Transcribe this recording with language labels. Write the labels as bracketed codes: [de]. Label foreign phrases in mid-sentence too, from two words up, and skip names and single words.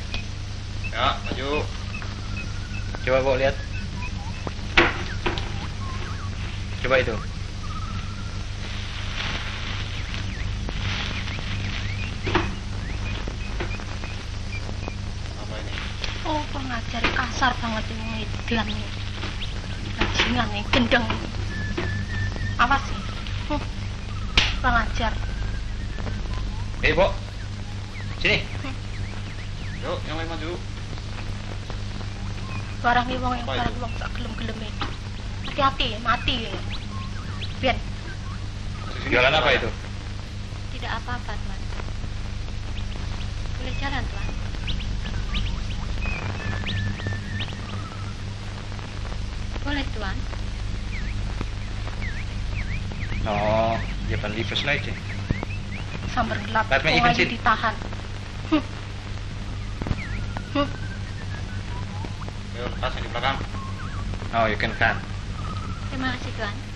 [id] Ja, maju. Coba bawa lihat. Coba itu. Apa ini? Oh, pengajar kasar banget ini Dian ini. Bajingan nih, gendeng. Awas sih. Pengajar. Hei, Bo. Sini. Yuk, yang lain maju. [jv] Barang wong yang [id] Apa [jv] barang [id] itu? [jv] wong tak gelem-gelem ini. [id] Hati-hati, mati ini. Biar Jualan apa itu? tidak apa-apa, Tuan. Boleh jalan, Tuan. Boleh, Tuan. [nl] Oh, je kan liever sluiten. [id] Sambar gelap, [nl] Laat me [jv] wong [nl] even [id] aja [nl] zitten. [id] ditahan. Yuk, tas yang di belakang. [nl] Oh, je kunt gaan. [id] Terima kasih, Tuan.